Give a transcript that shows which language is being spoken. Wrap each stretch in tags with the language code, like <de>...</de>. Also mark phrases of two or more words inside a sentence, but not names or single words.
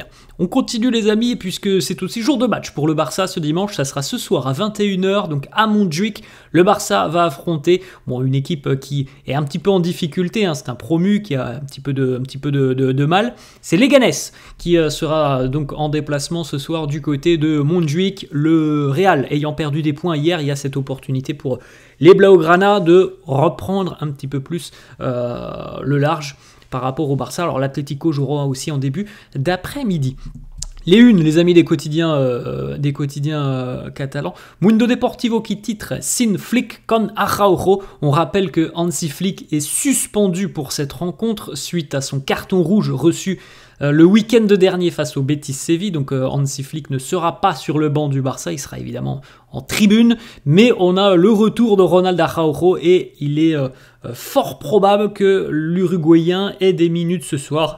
<fr>On continue les amis puisque c'est aussi jour de match pour le Barça ce dimanche, ça sera ce soir à 21h, donc à Montjuïc, le Barça va affronter une équipe qui est un petit peu en difficulté, c'est un promu qui a un petit peu de mal, c'est Leganés qui sera donc en déplacement ce soir du côté de Montjuïc. Le Real ayant perdu des points hier, il y a cette opportunité pour les Blaugrana de reprendre un petit peu plus le large par rapport au Barça. Alors l'Atlético jouera aussi en début d'après-midi. Les unes, les amis des quotidiens catalans. Mundo Deportivo qui titre</fr> <es>Sin Flick con Araujo.</es> <fr>On rappelle que Hansi Flick est suspendu pour cette rencontre suite à son carton rouge reçu le week-end dernier face au Betis Séville. Donc Hansi Flick ne sera pas sur le banc du Barça, il sera évidemment en tribune, mais on a le retour de Ronald Araujo et il est fort probable que l'Uruguayen ait des minutes ce soir.</fr>